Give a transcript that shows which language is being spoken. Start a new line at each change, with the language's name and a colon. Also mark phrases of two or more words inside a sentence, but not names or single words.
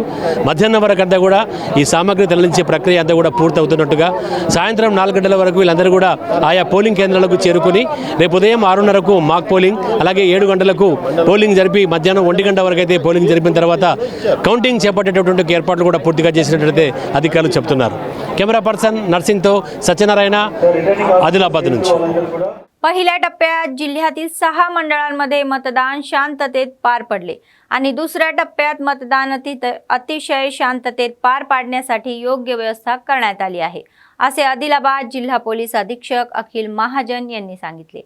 Telugu: మధ్యాహ్నం వరకు అంతా కూడా ఈ సామాగ్రి తరలించే ప్రక్రియ అంతా కూడా పూర్తవుతున్నట్టుగా, సాయంత్రం 4 గంటల వరకు వీళ్ళందరూ కూడా ఆయా పోలింగ్ కేంద్రాలకు చేరుకుని రేపు ఉదయం 6:30కు మాక్ పోలింగ్, అలాగే 7 గంటలకు పోలింగ్ జరిపి మధ్యాహ్నం 1 గంట వరకు అయితే పోలింగ్ జరిపిన తర్వాత కౌంటింగ్ చేపట్టేటటువంటి ఏర్పాట్లు కూడా పూర్తిగా చేసినట్లయితే అధికారులు చెప్తున్నారు.
English: camera person
Telugu: नर्सिंगतो सत्यनारायण आदिलाबाद నుంచి.
Marathi: पहिल्या टप्प्यात जिल्ह्यातील 6 मंडळांमध्ये मतदान शांततेत पार पडले आणि दुसऱ्या टप्प्यात मतदान अतिशय शांततेत पार पाडण्यासाठी योग्य व्यवस्था करण्यात आली आहे, असे आदिलाबाद जिल्हा पोलीस अधीक्षक अखिल महाजन यांनी सांगितले.